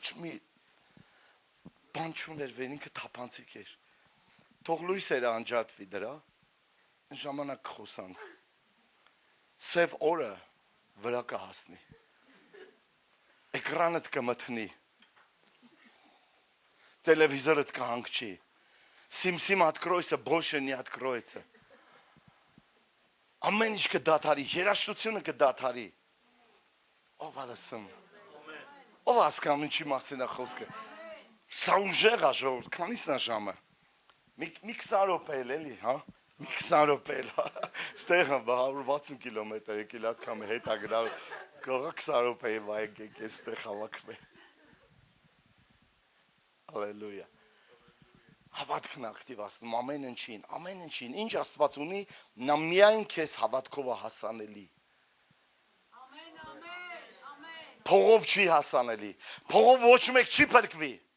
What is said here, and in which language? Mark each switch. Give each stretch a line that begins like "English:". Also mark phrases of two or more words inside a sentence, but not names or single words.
Armenian: մի բան չուներ, վեր ինքը թափանցիկ էր։ Թող լույսերը անջատվի դրա, ժամանակ խոսանք, սև օրը վրա կհասնի, էկրանդ կմթնի, տելևիզորդ կհանգչի, սիմսիմ
Russian: откройся, больше не откроется,
Armenian: ամեն ինչ կդադարի, երաժշտությունը կդադարի, ով ալսում, ով հասկանում ինչի մասին է խոսքը, սա ուժեղ է ժողովուրդ, քանիսն է ժամը, մի 20 րոպե էլի, հա? Մի 20 րոպե էլ, ստեղ 160 կիլոմետր եկել ատքամ հետագրալ, կողա 20 րոպե վայեք ես ստեղ հավաքվե։ Ալելույա։ Հավատքն ակտիվացնում ամեն ինչին, ինչ Աստված ունի, նա միայն քեզ հավատքով է հասանելի։ Փողով չի հասանելի, փողով ոչ մեկ չի փրկվի։